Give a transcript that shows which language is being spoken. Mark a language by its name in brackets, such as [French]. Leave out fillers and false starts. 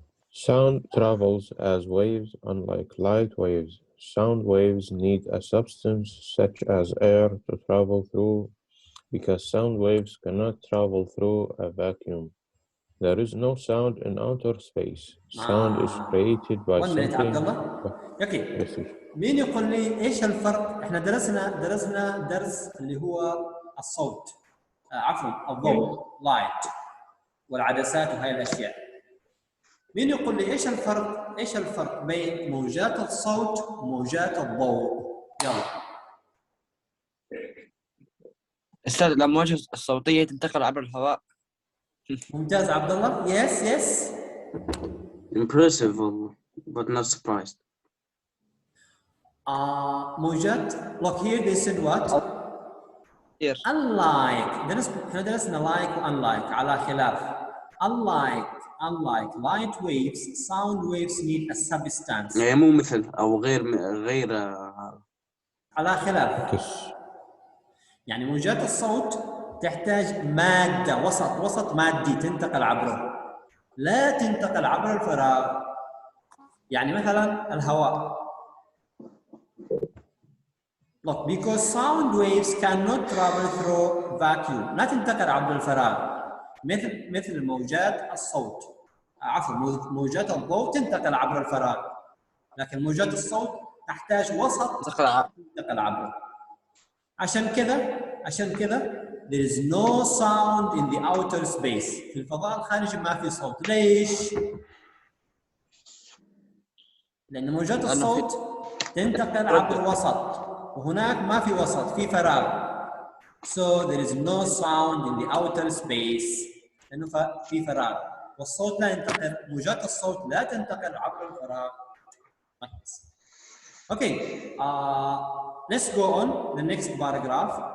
[English] Sound travels as waves, unlike light waves. Sound waves need a substance such as air to travel through, because sound waves cannot travel through a vacuum. There is no sound in outer space. Sound is created by One minute, something. Abdullah. Okay. Yes, teacher. [Arabic] مين يقول لي ايش الفرق؟ احنا درسنا درس اللي هو الصوت، عفوا الضوء، لايت، والعدسات وهي الاشياء. مين يقول لي ايش الفرق بين موجات الصوت وموجات الضوء؟ يلا. أستاذ الأمواج الصوتية تنتقل عبر الهواء. ممتاز عبد الله. Yes. [English] Impressive, but not surprised. [Arabic] موجات. [English] Look here they said what? Here. Unlike. [Arabic] احنا درسنا like و unlike على خلاف. [English] Unlike light waves, sound waves need a substance. [Arabic] يعني مو مثل أو غير على خلاف. يعني موجات الصوت تحتاج مادة، وسط مادي تنتقل عبره، لا تنتقل عبر الفراغ. يعني مثلا الهواء. [English] Look, because sound waves cannot travel through vacuum. [Arabic] لا تنتقل عبر الفراغ. مثل موجات الصوت، عفوا موجات الضوء تنتقل عبر الفراغ، لكن موجات الصوت تحتاج وسط تنتقل عبره. عشان كذا [English] there is no sound in the outer space. [Arabic] في الفضاء الخارجي ما في صوت. ليش؟ لأن موجات الصوت تنتقل عبر وسط، وهناك ما في وسط، في فراغ. [English] So there is no sound in the outer space. [Arabic] لأنه في فراغ، والصوت لا ينتقل، موجات الصوت لا تنتقل عبر الفراغ. [English] Okay, let's go on the next paragraph.